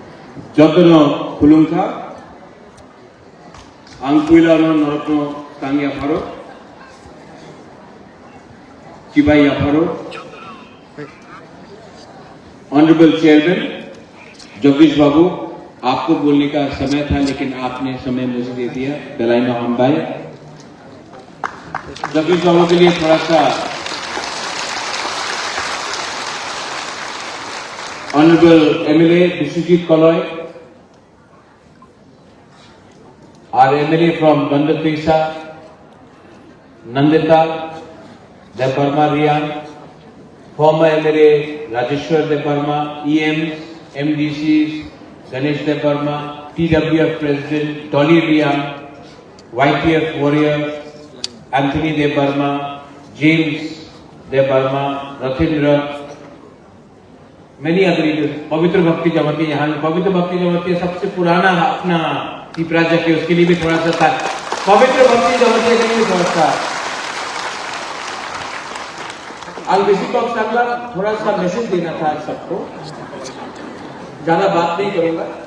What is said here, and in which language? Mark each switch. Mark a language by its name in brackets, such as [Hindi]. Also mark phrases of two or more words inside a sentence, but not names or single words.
[Kok Borok] Joto Khwlainani, Angkuilano Norok Tangya Pharo, Chibaya Pharo, [English] Honorable Chairman, [Kok Borok] Jagdish Babu, [Hindi] आपको बोलने का समय था लेकिन आपने समय मुझे दे दिया, [Kok Borok] belaina hambai. [Hindi] जगदीश बाबू के लिए थोड़ा सा [English] Honorable MLA [Hindi] Bising Koloy, [English] our MLA from Bandapisa, Nandita, Debbarma Riyan, former MLA Rajeshwar Debbarma, EMs, MDCs, Ganesh Debbarma, TWF President Dolly Riyan, YTF Warrior, Anthony Debbarma, James Debbarma, Rathindra, many other leaders. [Hindi] पवित्र भक्ति जमाती यहाँ पवित्र भक्ति जमाती सबसे पुराना अपना प्राजक है उसके लिए भी थोड़ा सा था पवित्र भक्ति जमाती के लिए भी थोड़ा सा आज [English] basic talk [Hindi] सागला थोड़ा सा मैसेज देना था सबको ज़्यादा बात नहीं करूँगा